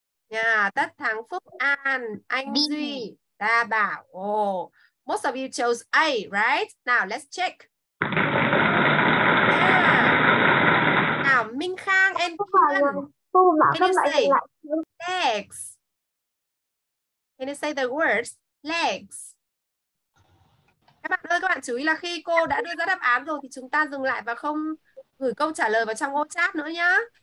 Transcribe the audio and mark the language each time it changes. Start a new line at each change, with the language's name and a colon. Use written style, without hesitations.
English: Yeah, Tất Thắng, Phúc An, Anh Duy, Đa Bảo. Oh, most of you chose A, right? Now let's check. Yeah. Now Minh Khang and Kian. Can you say legs? Can you say the words legs?
Vietnamese: Các bạn ơi, các bạn chú ý là khi cô đã đưa ra đáp án rồi thì chúng ta dừng lại và không gửi câu trả lời vào trong ô chat nữa nhá.